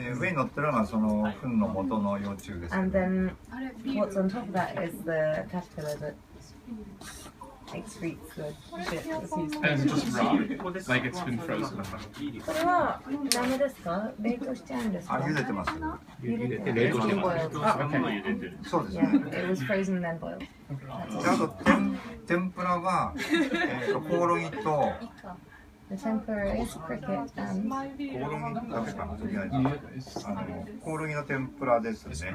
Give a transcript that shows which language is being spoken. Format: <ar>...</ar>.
<ja>上に乗ってるのがその糞の元の幼虫です。</ja> <en>and then what's on top of that is the caterpillar that excretes the shit that's used. And just raw, like it's been frozen.</en> <ja>これは生ですか？冷凍しちゃうんですか？茹でてます。茹でて冷凍してます。そうです。</ja> <en>Yeah, it was frozen then boiled.</en> <ja>であと天ぷらはコオロギと</ja> <en>The tempura is cricket and</en> <ja>コオロギだけかなとりあえずコオロギの天ぷらですね。</ja>